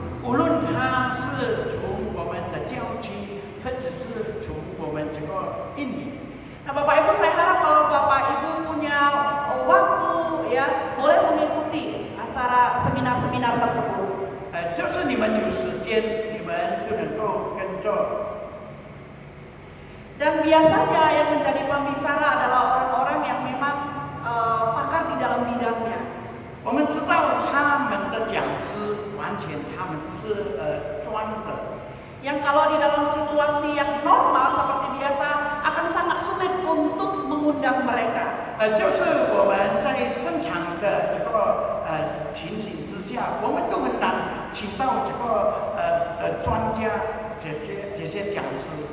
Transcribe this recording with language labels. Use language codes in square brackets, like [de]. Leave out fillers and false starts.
[zh] 无论它是从我们的教区，或者是从我们这个印尼。 [id] Nah Bapak Ibu, saya harap kalau Bapak Ibu punya waktu ya boleh mengikuti acara seminar-seminar tersebut. [zh] 就是你们有时间，你们就能够跟着。 [id] Dan biasanya yang menjadi pembicara adalah orang-orang yang memang pakar di dalam bidangnya. [zh] 我们知道他们的讲师完全他们是专的。 [id] Yang kalau di dalam situasi yang normal seperti biasa akan sangat sulit untuk mengundang mereka. [zh] 就是我们在正常的这个情形之下，我们都很难请到这个专家这些讲师。